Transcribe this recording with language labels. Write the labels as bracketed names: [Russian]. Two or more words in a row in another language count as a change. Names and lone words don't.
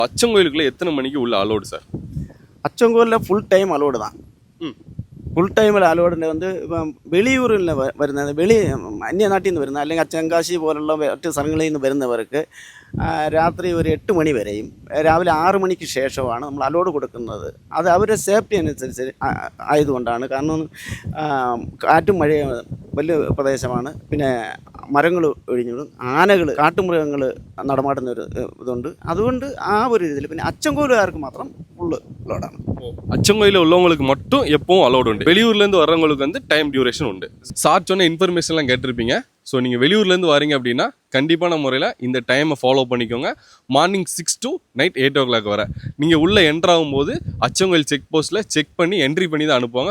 [Tamil] அச்சங்கோயிலுக்குள்ள எத்தனை மணிக்கு உள்ள அலோடு சார்? அச்சங்கோலில் [English] full time allowed [Tamil] தான். [English] full time [Malayalam] അലോഡിൻ്റെ ഇപ്പം വെളിയൂരിൽ വരുന്നത് അന്യ നാട്ടിൽ നിന്ന് വരുന്ന അല്ലെങ്കിൽ ചെങ്കാശി പോലുള്ള മറ്റ് സ്ഥലങ്ങളിൽ നിന്ന് വരുന്നവർക്ക് രാത്രി ഒരു 8 മണി വരെയും രാവിലെ 6 മണിക്ക് ശേഷമാണ് നമ്മൾ അലോഡ് കൊടുക്കുന്നത്. അത് അവരുടെ സേഫ്റ്റി അനുസരിച്ച് ആയതുകൊണ്ടാണ്. കാരണം കാറ്റും മഴയും വലിയ പ്രദേശമാണ്. പിന്നെ മരങ്ങൾ ഒഴിഞ്ഞു, ആനകൾ, കാട്ടുമൃഗങ്ങൾ നടമാടുന്ന ഒരു ഇതുണ്ട്. അതുകൊണ്ട് ആ ഒരു രീതിയിൽ പിന്നെ അച്ചൻകോലുകാർക്ക് മാത്രം [English] full allowed. [Tamil] அச்சங்கோயில உள்ளவங்களுக்கு மட்டும் எப்பவும் அலோடு உண்டு. வெளியூர்லேருந்து வர்றவங்களுக்கு வந்து [English] time duration [Tamil] உண்டு. சார் சொன்ன இன்ஃபர்மேஷன்லாம் கேட்டிருப்பீங்க. ஸோ நீங்கள் வெளியூர்லேருந்து வரீங்க அப்படின்னா கண்டிப்பான முறையில் இந்த டைமை ஃபாலோ பண்ணிக்கோங்க. [English] morning 6 to night 8 o'clock [Tamil] வர நீங்கள் உள்ளே என்ட்ராகும்போது அச்சங்கோயில் [English] check post [Tamil] செக் பண்ணி என்ட்ரி பண்ணி தான் அனுப்புவாங்க.